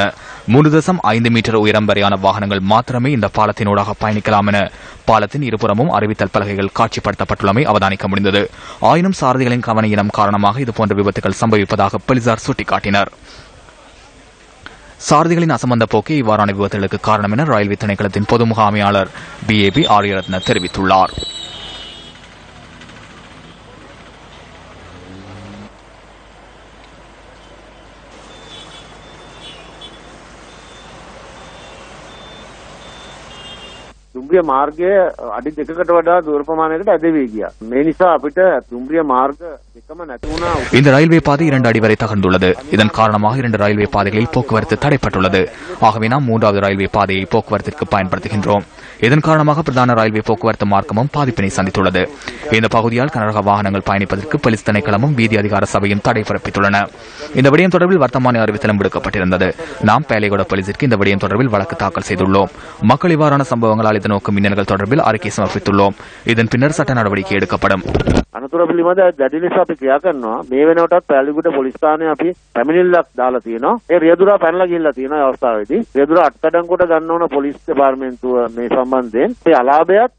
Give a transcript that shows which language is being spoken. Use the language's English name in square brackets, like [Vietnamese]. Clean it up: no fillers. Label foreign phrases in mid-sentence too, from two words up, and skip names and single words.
[Tamil] 3.5 மீட்டர் உயரம் வரையான வாகனங்கள் மாத்திரமே இந்த பாலத்தினூடாக பயணிக்கலாம் என பாலத்தின் இருபுறமும் அறிவித்தல் பலகைகள் காட்சிப்படுத்தப்பட்டுள்ளமை அவதானிக்க முடிந்தது. ஆயினும் சாரதிகளின் கவனயீனம் காரணமாக இதுபோன்ற விபத்துகள் சம்பவிப்பதாக போலீசார் சுட்டிக்காட்டினர். சாரதிகளின் அசம்பந்த போக்கே இவ்வாறான விபத்துகளுக்கு காரணம் என ரயில்வே திணைக்களத்தின் பொது முகாமையாளர் BAB ஆரியரத்ன தெரிவித்துள்ளார். [Sinhala] දුම්රිය මාර්ගය අඩි 2කට වඩා දුර ප්‍රමාණයකට ඇදවී ගියා. මේ නිසා අපිට දුම්රිය මාර්ග දෙකම නැති වුණා. [Tamil] இந்த ரயில்வே பாதை 2 அடி வரை தகர்ந்துள்ளது. இதன் காரணமாக 2 ரயில்வே பாதைகளில் போக்குவரத்து தடைப்பட்டுள்ளது. ஆகவே நாம் 3வது ரயில்வே பாதையை போக்குவரத்திற்கு பயன்படுத்துகின்றோம். இதன் காரணமாக பிரதான ரயில்வே போக்குவரத்து மார்க்கமும் பாதிப்பினை சந்தித்துள்ளது. இந்த பகுதியால் கனரக வாகனங்கள் பயணிப்பதற்கு போலீஸ் திணைக்களமும் வீதி அதிகார சபையும் தடை பிறப்பித்துள்ளன. இந்த விடயம் தொடர்பில் வர்த்தமானி அறிவித்தலும் விடுக்கப்பட்டிருந்தது. நாம் பேலியகொட போலீசிற்கு இந்த விடயம் தொடர்பில் வழக்கு தாக்கல் செய்துள்ளோம். மக்கள் இவ்வாறான சம்பவங்களால் நோக்கும் மின்னல்கள் தொடர்பில் அறிக்கை சமர்ப்பித்துள்ளோம். இதன் பின்னர் சட்ட நடவடிக்கை எடுக்கப்படும். [Sinhala] අනතුර පිළිබඳ දැඩි ලෙස අපි ක්‍රියා කරනවා. මේ වෙනකොටත් පැලිගොඩ පොලිස් ස්ථානයේ අපි පැමිණිල්ලක් දාලා තියෙනවා. ඒ රියදුරා පැනලා ගිහිල්ලා තියෙනවා අවස්ථාවේදී. රියදුරා අත්අඩංගුවට ගන්න ඕන පොලිස් දෙපාර්තමේන්තුව මේ සම්බන්ධයෙන් ඒ අලාභයත්